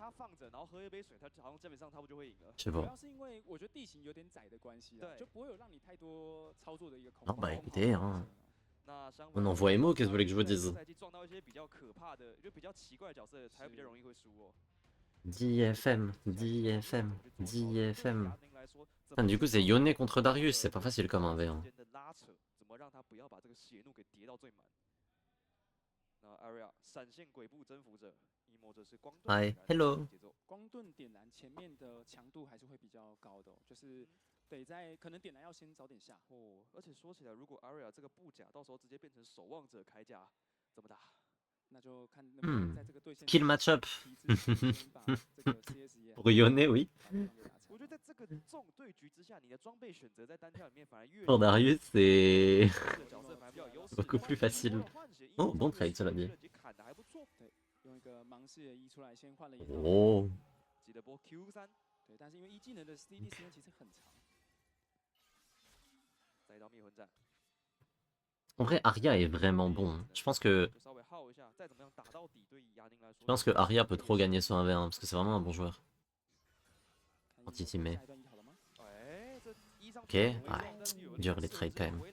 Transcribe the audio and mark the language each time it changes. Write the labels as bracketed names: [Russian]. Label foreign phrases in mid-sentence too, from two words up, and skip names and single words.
[French] Je sais pas. Non bah écoutez, hein. On envoie Emo, qu'est-ce que vous voulez que je vous dise? DFM, DFM, DFM. Ah, du coup c'est Yone contre Darius, c'est pas facile comme un V1. [English] Hi, hello. [Chinese] 光盾点燃前面的强度还是会比较高的、哦，就是得在可能点燃要先早点下。哦，而且说起来，如果 Aria 这个布甲到时候直接变成守望者铠甲，怎么打？那就看能不能在这个对线 [English] Kill matchup. [Chinese] 把这个 CS 也 [French] Pour Yone, oui. [Chinese] 我觉得在这个这种对局之下，你的装备选择在单挑里面反而越 [French] Pour Darius, c'est beaucoup plus facile. Oh, bon trade, cela dit. [Chinese] 用一个盲视的 E 出来，先换了一个。 Oh. 记得播 Q3，对，但是因为 E 技能的 CD 时间其实很长。 [French] En vrai, Arya est vraiment bon, hein. Je pense que Arya peut trop gagner sur 1v1 parce que c'est vraiment un bon joueur. Anti-teammate. Ok, ouais, dur les trades quand même.